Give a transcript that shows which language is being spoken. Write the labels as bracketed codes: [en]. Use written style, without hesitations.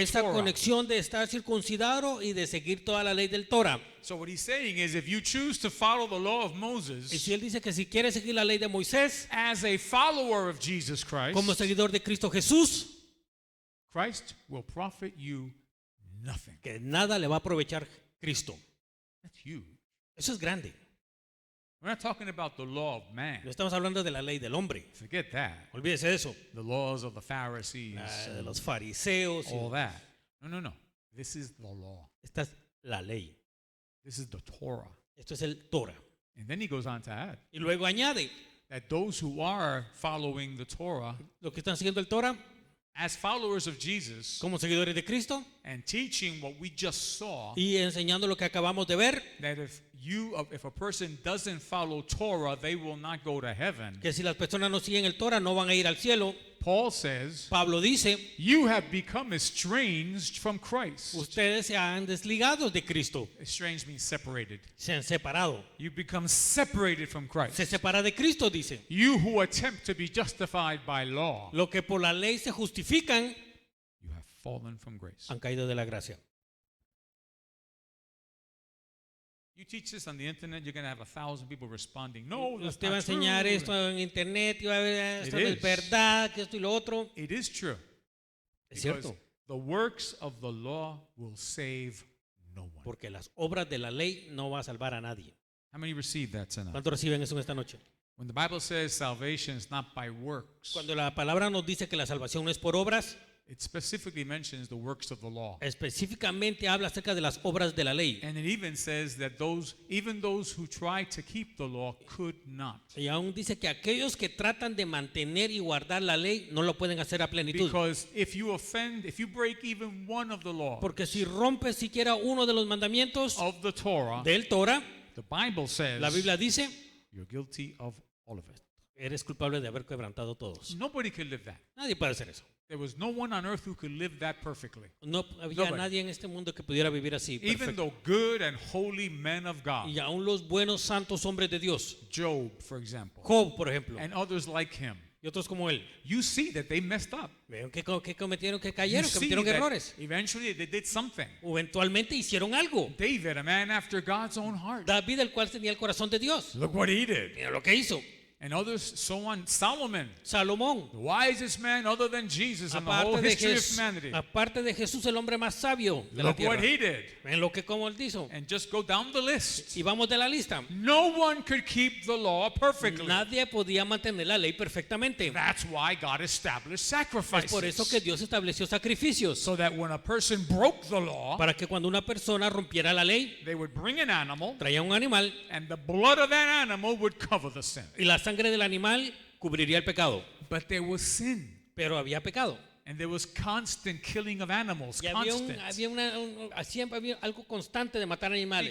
[es] Esta Torah. conexión de estar circuncidado y de seguir toda la ley del Torah. [en] So what he's saying is if you choose to follow the law of [es] Y [en] Moses [es] si él dice que si quiere seguir la ley de Moisés [en] as a follower of Jesus [es] como [en] Christ, [es] seguidor de Cristo Jesús, [en] Christ will profit you nothing. [es] que nada le va a aprovechar Cristo. [en] That's huge. [es] Eso es grande. [en] We're not talking about the law of man. [es] No estamos hablando de la ley del hombre. [en] Forget that. [es] Olvídese de eso. [en] The laws of the Pharisees, [es] La de los fariseos. [en] all that. No. This is the law. [es] Esta es la ley. [en] This is the Torah. [es] Esto es el Torah. [en] And then he goes on to add [es] Y luego añade, [en] that those who are following the Torah, [es] los que están siguiendo el Torah, [en] as followers of Jesus, [es] como seguidores de Cristo, [en] and teaching what we just saw, [es] y enseñando lo que acabamos de ver, [en] that if a person doesn't follow Torah, they will not go to heaven. [es] que si las personas no siguen el Torah no van a ir al cielo. [en] Paul says, [es] Pablo dice, [en] you have become estranged from Christ. [es] ustedes se han desligado de Cristo, [en] Estranged means separated. [es] se han separado. [en] You become separated from Christ. [es] Se separa de Cristo, dice. [en] You who attempt to be justified by law, [es] Lo que por la ley se justifican, [en] you have fallen from grace. [es] han caído de la gracia. [en] You teach this on the internet, you're going to have 1,000 people responding. No, that's [es] Usted va a [en] not [es] enseñar [en] true. [es] esto en internet y va a ver esto [en] It [es] no es [en] is. [es] verdad, que esto y lo otro. [en] It is true. [es] Es [en] Because [es] cierto, [en] the works of the law will save no one. [es] porque las obras de la ley no va a salvar a nadie. [en] How many received that tonight? [es] ¿Cuántos reciben eso en esta noche? [en] When the Bible says salvation is not by works, [es] Cuando la palabra nos dice que la salvación no es por obras, [en] it specifically mentions the works of the law. [es] específicamente habla acerca de las obras de la ley. [en] And it even says that even those who try to keep the law could not. [es] Y aún dice que aquellos que tratan de mantener y guardar la ley no lo pueden hacer a plenitud. [en] Because if you break even one of the laws [es] Porque si rompes siquiera uno de los mandamientos [en] of the Torah, [es] del Torah, [en] the Bible says [es] la Biblia dice, [en] you're guilty of all of it. [es] eres culpable de haber quebrantado todos. [en] Nobody could live that. [es] Nadie puede hacer eso. [en] There was no one on earth who could live that perfectly. [es] No había [en] Nobody. [es] nadie en este mundo que pudiera vivir así. [en] Even [es] Perfecto. [en] though good and holy men of God, [es] Y aún los buenos santos hombres de Dios, [en] Job, for example, [es] Job, por ejemplo, [en] and others like him, [es] y otros como él, [en] you see that they messed up. [es] veo que cometieron, que [en] You [es] cayeron, [en] see [es] cometieron [en] that [es] errores. [en] eventually they did something. [es] Eventualmente hicieron algo. [en] David, a man after God's own heart. [es] David, el cual tenía el corazón de Dios. [en] Look what he did. [es] Mira lo que hizo. [en] And others, so on. Solomon, [es] Salomón, [en] the wisest man other than Jesus in the whole [es] aparte de, [en] history of humanity. [es] aparte de Jesús, el hombre más sabio de la [en] Look what [es] tierra. [en] he did. [es] Ven lo que como él hizo. [en] And just go down the list. [es] Y vamos de la lista. [en] No one could keep the law perfectly. [es] Nadie podía mantener la ley perfectamente. [en] That's why God established [es] Es por eso que [en] sacrifices. [es] Dios estableció sacrificios. [en] So that when a person broke the law, [es] Para que cuando una persona rompiera la ley, [en] they would bring an animal, [es] traía un animal [en] and the blood of that animal would cover the sin. [es] y la sangre del animal cubriría el pecado. [en] But there was sin. [es] Pero había pecado. [en] And there was constant killing of animals. [es] Y [en] Constant. [es] siempre había algo constante de matar animales.